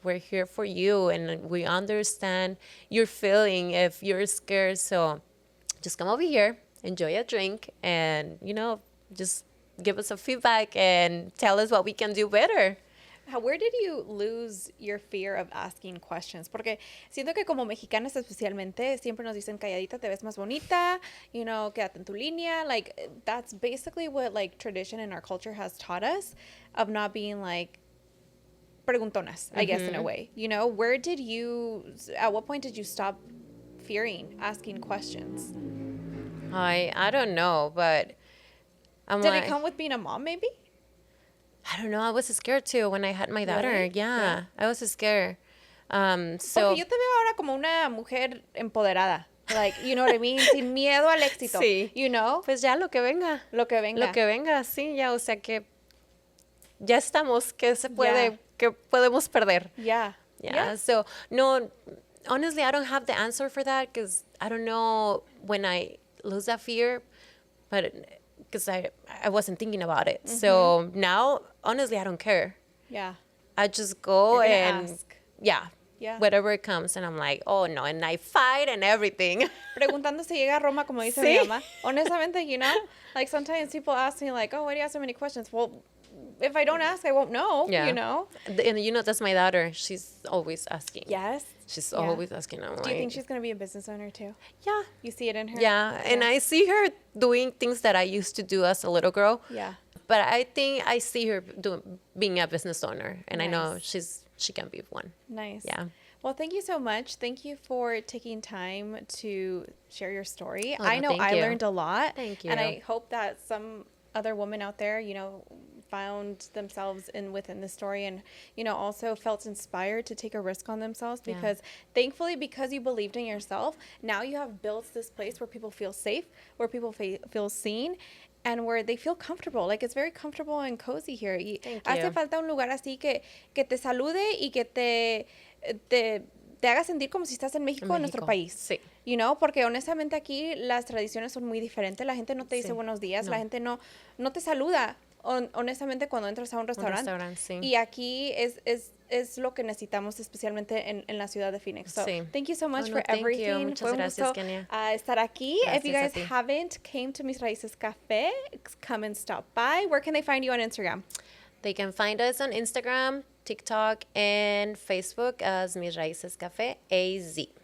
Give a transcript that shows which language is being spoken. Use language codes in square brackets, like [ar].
[en] We're here for you, and we understand your feeling if you're scared. So just come over here, enjoy a drink, and, just give us a feedback and tell us what we can do better. Where did you lose your fear of asking questions? [es] Porque siento que como mexicanas especialmente siempre nos dicen calladita te ves más bonita, quédate en tu línea. [en] Like that's basically what like tradition in our culture has taught us of not being like preguntonas, I guess in a way. Where did you at what point did you stop fearing asking questions? I don't know, but Did it come with being a mom maybe? I don't know. I was scared too when I had my daughter. Really? Yeah, I was scared. [es] Porque yo te veo ahora como una mujer empoderada. [en] Like, you know what I mean? [es] Sin miedo al éxito. Sí. Pues ya lo que venga. Lo que venga. Lo que venga, sí, ya, o sea que ya estamos, que se puede, que podemos perder. [en] Yeah. Yeah. So, no, honestly, I don't have the answer for that because I don't know when I lose that fear, but because I wasn't thinking about it. So now, honestly, I don't care. Yeah. I just go and ask. Yeah, whatever it comes, and I'm like, oh no, and I fight and everything. [es] Preguntando si llega a Roma, como dice mi mamá. Honestamente, [en] like sometimes people ask me like, oh, why do you ask so many questions? Well, if I don't ask, I won't know, And that's my daughter. She's always asking. Yes. She's always asking. I'm Do you think she's going to be a business owner too? Yeah. You see it in her? Yeah, and I see her doing things that I used to do as a little girl. Yeah. But I think I see her being a business owner, and Nice. I know she can be one. Nice. Yeah. Well, thank you so much. Thank you for taking time to share your story. Oh, I know thank I you. learned a lot. Thank you. And I hope that some other women out there, found themselves within the story and, also felt inspired to take a risk on themselves because thankfully, because you believed in yourself, now you have built this place where people feel safe, where people feel seen, and where they feel comfortable. Like it's very comfortable and cozy here. [es] Y [en] Thank [es] hace [en] you. [es] falta un lugar así que te salude y que te haga sentir como si estás en México, en nuestro país. Sí. Porque honestamente aquí las tradiciones son muy diferentes. La gente no te dice buenos días, la gente no te saluda. Honestamente cuando entras a un restaurante. Sí. Y aquí es lo que necesitamos especialmente en la ciudad de Phoenix. [en] So, thank you so much for everything. [es] Muchas gracias, Kenia. Estar aquí. Gracias [en] If you guys [es] a ti. [en] haven't came to Mis Raices Cafe, come and stop by. Where can they find you on Instagram? They can find us on Instagram, TikTok, and Facebook as Mis Raices Cafe AZ.